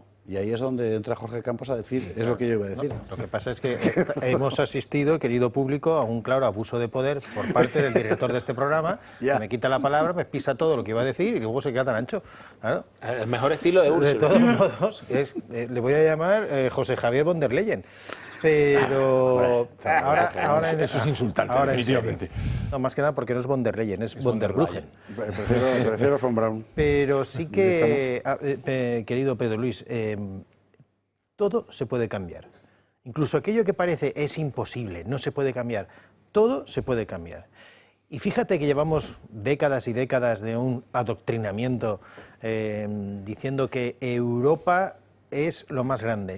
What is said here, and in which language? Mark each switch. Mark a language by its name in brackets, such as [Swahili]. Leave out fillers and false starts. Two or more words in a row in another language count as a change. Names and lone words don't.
[Spanish] Y ahí es donde entra Jorge Campos a decir, es lo que yo iba a decir. Lo que pasa es que hemos asistido, querido público, a un claro abuso de poder por parte del director de este programa, que me quita la palabra, me pisa todo lo que iba a decir y luego se queda tan ancho. Claro. El mejor estilo de Úrsula. De todos modos, le voy a llamar José Javier von der Leyen. Pero ahora eso es insultante, definitivamente. No, más que nada porque no es von der Leyen, es von der Bruggen. Prefiero von Braun. Pero sí que, querido Pedro Luis, todo se puede cambiar. Incluso aquello que parece es imposible, no se puede cambiar. Todo se puede cambiar. Y fíjate que llevamos décadas y décadas de un adoctrinamiento diciendo que Europa es lo más grande.